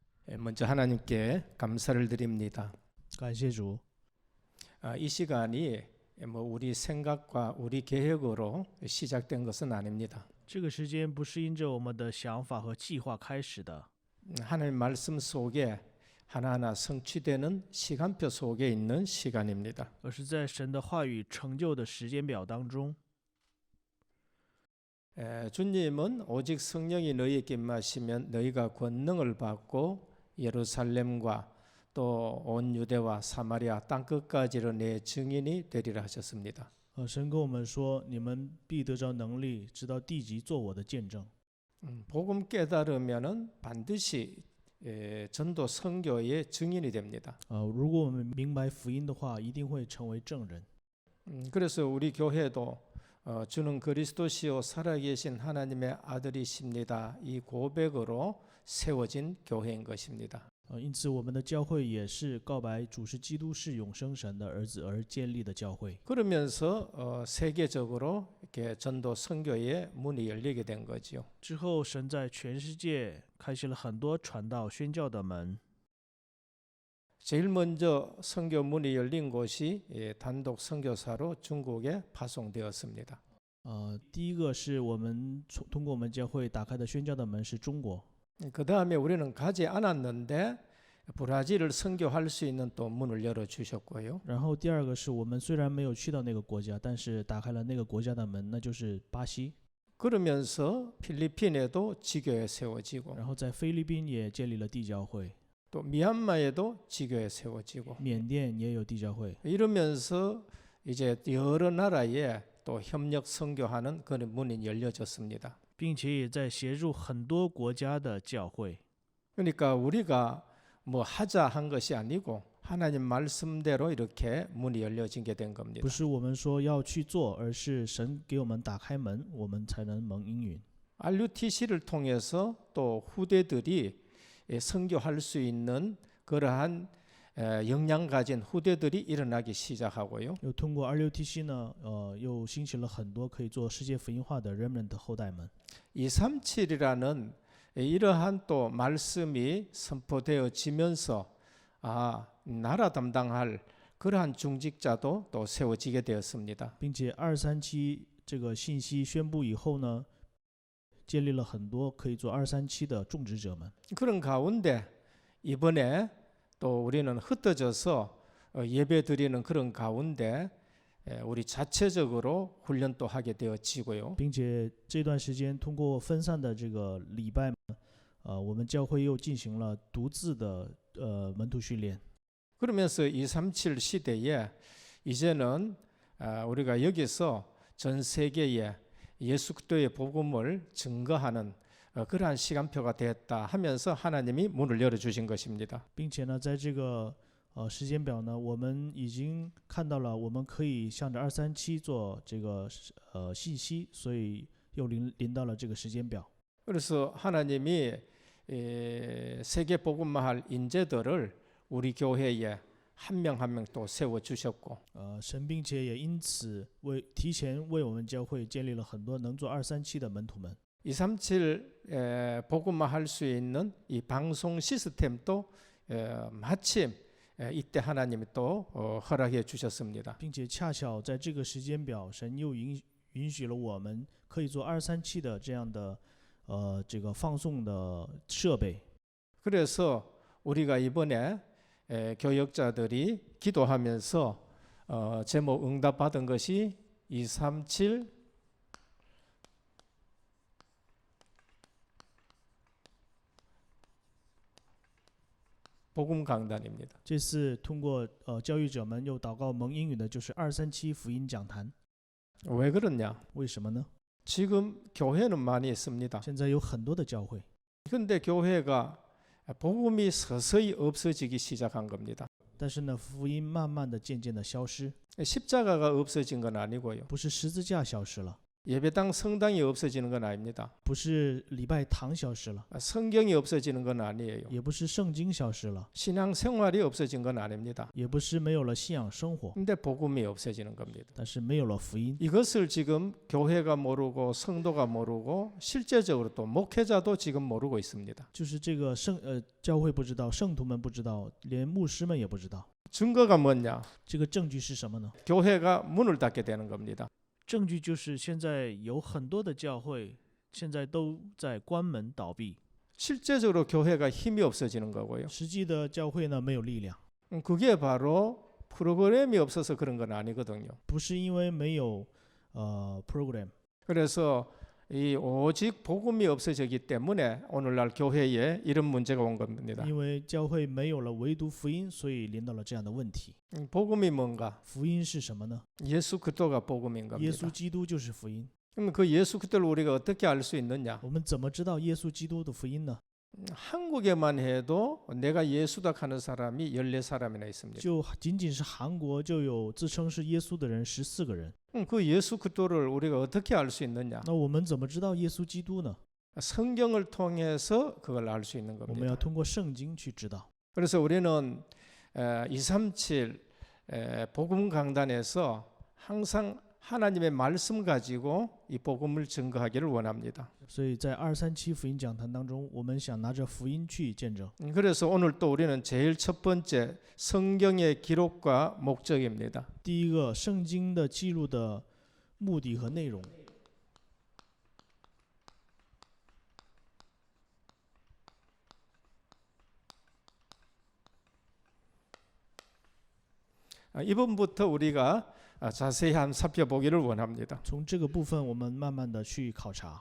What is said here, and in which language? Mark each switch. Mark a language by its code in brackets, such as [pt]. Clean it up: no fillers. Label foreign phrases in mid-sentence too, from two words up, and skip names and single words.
[ko] 먼저 하나님께 감사를 드립니다. [zh] 感谢主， [ko] 이 시간이 우리 생각과 우리 계획으로 시작된 것은 아닙니다. [zh] 这个时间不是因着我们的想法和计划开始的， [ko] 하나님 말씀 속에 하나하나 성취되는 시간표 속에 있는 시간입니다. [zh] 而是在神的话语成就的时间表当中。 [ko] 주님은 오직 성령이 너희에게 임하시면 너희가 권능을 받고 예루살렘과 또 온 유대와 사마리아 땅끝까지로 내 증인이 되리라 하셨습니다. [zh] 神跟我们说，你们必得着能力，直到地极做我的见证。 [ko] 복음 깨달으면은 반드시 전도 선교의 증인이 됩니다. [zh] 如果我们明白福音的话，一定会成为证人。 [ko] 그래서 우리 교회도 주는 그리스도시요 살아계신 하나님의 아들이십니다. 이 고백으로 세워진 교회인 것입니다. [zh] 因此，我们的教会也是告白主是基督是永生神的儿子而建立的教会。 [ko] 그러면서 세계적으로 이렇게 전도 선교의 문이 열리게 된 거지요. [zh] 之后，神在全世界开启了很多传道宣教的门。 [ko] 제일 먼저 선교 문이 열린 곳이 단독 선교사로 중국에 파송되었습니다. [zh] 第一个是我们通过我们教会打开的宣教的门是中国。 [ko] 그 다음에 우리는 가지 않았는데 브라질을 선교할 수 있는 또 문을 열어 주셨고요. [zh] 然后第二个是我们虽然没有去到那个国家，但是打开了那个国家的门，那就是巴西。 [ko] 그러면서 필리핀에도 지교회 세워지고 [zh] 然后在菲律宾也建立了地教会， [ko] 또 미얀마에도 지교회 세워지고 [zh] 缅甸也有地教会。 [ko] 이러면서 이제 여러 나라에 또 협력 선교하는 그런 문이 열려졌습니다. [zh] 并且也在协助很多国家的教会。 [ko] 그러니까 우리가 뭐 하자 한 것이 아니고 하나님 말씀대로 이렇게 문이 열려지게 된 겁니다. [zh] 不是我们说要去做，而是神给我们打开门，我们才能蒙应允。 [ko] RUTC를 통해서 또 후대들이 선교할 수 있는 그러한 역량 가진 후대들이 일어나기 시작하고요. [zh] 又通过26TC呢，又兴起了很多可以做世界福音化的 remnant 后代们。 [ko] 237이라는 이러한 또 말씀이 선포되어지면서 나라 담당할 그러한 중직자도 또 세워지게 되었습니다. [zh] 并且237这个信息宣布以后呢，建立了很多可以做237的种植者们。 [ko] 그런 가운데 이번에 또 우리는 흩어져서 예배 드리는 그런 가운데 우리 자체적으로 훈련도 하게 되어지고요. [zh] 并且这段时间通过分散的这个礼拜，我们教会又进行了独自的门徒训练。 [ko] 그러면서 237 시대에 이제는 우리가 여기서 전 세계에 예수 그리스도의 복음을 증거하는 그러한 시간표가 됐다 하면서 하나님이 문을 열어주신 것입니다. [zh] 并且呢，在这个时间表呢，我们已经看到了，我们可以向着237做这个信息，所以又临到了这个时间表。 [ko] 그래서 하나님이 세계 복음화할 인재들을 우리 교회에 한 명 한 명 또 세워 주셨고 [zh] 神并且也因此提前为我们教会建立了很多能做237的门徒们。 [ko] 237 복음화할 수 있는 이 방송 시스템도 마침 이때 하나님이 또 허락해 주셨습니다. [zh] 并且恰巧在这个时间表，神又允许了我们可以做237的这样的这个放送的设备。 [ko] 그래서 우리가 이번에 교역자들이 기도하면서 제목 응답받은 것이 237 복음 강단입니다. [zh] 这次通过教育者们又祷告蒙应允的就是237福音讲坛。 [ko] 왜 그러냐? [zh] 为什么呢？ [ko] 지금 교회는 많이 있습니다. [zh] 现在有很多的教会， [ko] 그런데 교회가 복음이 서서히 없어지기 시작한 겁니다. [zh] 但是呢，福音慢慢的、渐渐的消失， [ko] 십자가가 없어진 건 아니고요. [zh] 不是十字架消失了， [ko] 예배당 성당이 없어지는 건 아닙니다. [zh] 不是礼拜堂消失了， [ko] 성경이 없어지는 건 아니에요. [zh] 也不是圣经消失了， [ko] 신앙생활이 없어진 건 아닙니다. [zh] 也不是没有了信仰生活， [ko] 근데 복음이 없어지는 겁니다. [zh] 但是没有了福音。 [ko] 이것을 지금 교회가 모르고 성도가 모르고 실제적으로 또 목회자도 지금 모르고 있습니다. [zh] 就是这个教会不知道，圣徒们不知道，连牧师们也不知道。 [ko] 증거가 뭐냐? [zh] 这个证据是什么呢？ [ko] 교회가 문을 닫게 되는 겁니다. [zh] 证据就是现在有很多的教会现在都在关门倒闭， [ko] 실제적으로 교회가 힘이 없어지는 거고요. [zh] 实际的教会呢没有力量， [ko] 그게 바로 프로그램이 없어서 그런 건 아니거든요. [zh] 不是因为没有program， [ko] 그래서 이 오직 복음이 없어지기 때문에 오늘날 교회에 이런 문제가 온 겁니다. [zh] 因为教会没有了唯独福音，所以临到了这样的问题。 [ko] 복음이 뭔가? [zh] 福音是什么呢？ [ko] 예수 그리스도가 복음인 [zh] 耶 [ko] 겁니다. [zh] 稣基督就是福音。 [ko] 그럼 그 예수 그리스도를 우리가 어떻게 알 수 있느냐? [zh] 我们怎么知道耶稣基督的福音呢？ [ko] 한국에만 해도 내가 예수다 하는 사람이 14사람이나 있습니다. [zh] 就仅仅是韩国就有自称是耶稣的人14个人。 [ko] 그 예수 그리스도를 우리가 어떻게 알 수 있느냐? [zh] 那我们怎么知道耶稣基督呢？ [ko] 성경을 통해서 그걸 알 수 있는 [zh] 我们要 [ko] 겁니다. [zh] 通过圣经去知道。 [ko] 그래서 우리는 237 복음 강단에서 항상 하나님의 말씀 가지고 이 복음을 증거하기를 원합니다. [zh] 所以在237福音讲坛当中，我们想拿着福音去见证。 [ko] 그래서 오늘 또 우리는 제일 첫 번째 성경의 기록과 목적입니다. [zh] 第一个，圣经的记录的目的和内容。 [ko] 이 부분부터 우리가 자세히 한번 살펴보기를 원합니다. [zh] 从这个部分，我们慢慢的去考察。